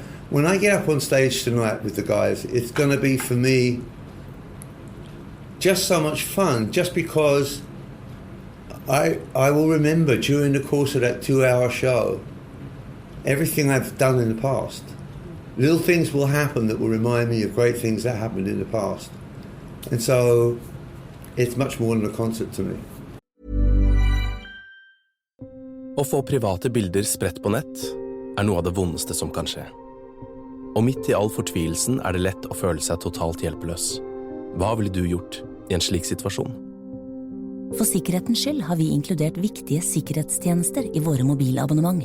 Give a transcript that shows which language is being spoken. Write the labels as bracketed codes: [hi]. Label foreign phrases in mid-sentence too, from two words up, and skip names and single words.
[en] When I get up on stage tonight with the guys, it's going to be for me just so much fun, just because I will remember during the course of that 2-hour show everything I've done in the past. Little things will happen that will remind me of great things that happened in the past. And so it's much more than a concert to me. [no] Å få private bilder spredt på nett noe av det vondeste som kan skje. Og midt i all fortvilelsen det lett å føle seg totalt hjelpeløs. Hva ville du gjort i en slik situasjon? For sikkerhetens skyld har vi inkludert viktige sikkerhetstjenester i våre mobilabonnement.